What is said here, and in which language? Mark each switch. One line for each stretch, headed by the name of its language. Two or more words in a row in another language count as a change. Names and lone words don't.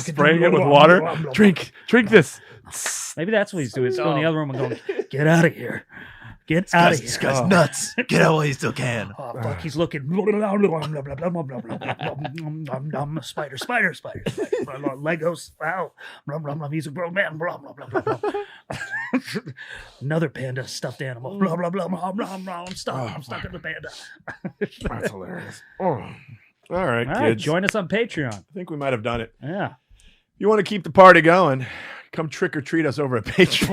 English: Spraying it with water. Drink this. Maybe that's what he's doing. He's going in the other room and going, "Get out of here! Get out of here!" This guy's nuts. Get out while you still can. Oh fuck! He's looking. Spider. Legos. Wow. Rum rum rum. He's a grown man. Blah blah blah blah blah. Another panda stuffed animal. Blah blah blah blah blah blah. I'm stuck. I'm stuck in the panda. That's hilarious. Oh. All right, All right, kids. join us on Patreon. I think we might have done it. Yeah. You want to keep the party going? Come trick or treat us over at Patreon.